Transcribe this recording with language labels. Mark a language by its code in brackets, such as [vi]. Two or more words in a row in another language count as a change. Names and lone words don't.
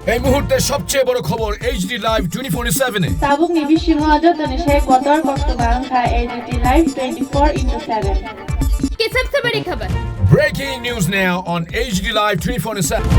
[bn] এই মুহূর্তে সবচেয়ে বড় খবর এইচডি লাইভ 24/7 এ [trp] Sabuk ni bishingo ajotane she kotor kosto bangkha AGT live 24/7 [hi] की सबसे बड़ी खबर [en] Breaking news now on HD Live 24/7